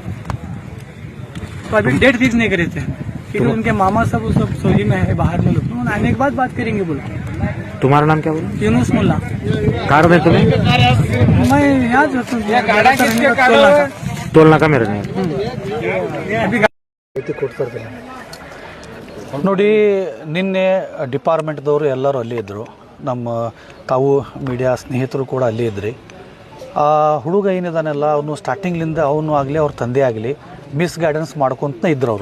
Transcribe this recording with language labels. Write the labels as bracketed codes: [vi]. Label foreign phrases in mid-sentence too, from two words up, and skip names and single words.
[hi] तो अभी डेट फिक्स नहीं करे थे क्योंकि उनके मामा सब सऊदी में है बाहर में लोग। आने के बाद बात करेंगे बोल के। तुम्हारा नाम क्या बोला? यूनुस मुल्ला। कार में तुम्हें? मैं यहाँ तोलना का मेरे नहीं। [kn] ನೋಡಿ ನಿನ್ನೆ ಡಿಪಾರ್ಟ್ಮೆಂಟ್ದವರು ಎಲ್ಲರೂ ಅಲ್ಲೇ ಇದ್ದರು. ನಮ್ಮ ತಾವು ಮೀಡಿಯಾ ಸ್ನೇಹಿತರು ಕೂಡ ಅಲ್ಲೇ ಇದ್ರಿ. ಆ ಹುಡುಗ ಏನಿದಾನೆಲ್ಲ ಅವನು ಸ್ಟಾರ್ಟಿಂಗ್ಲಿಂದ ಅವನು ಆಗಲಿ ಅವ್ರ ತಂದೆ ಆಗಲಿ ಮಿಸ್ ಗೈಡೆನ್ಸ್ ಮಾಡ್ಕೊತ ಇದ್ರು.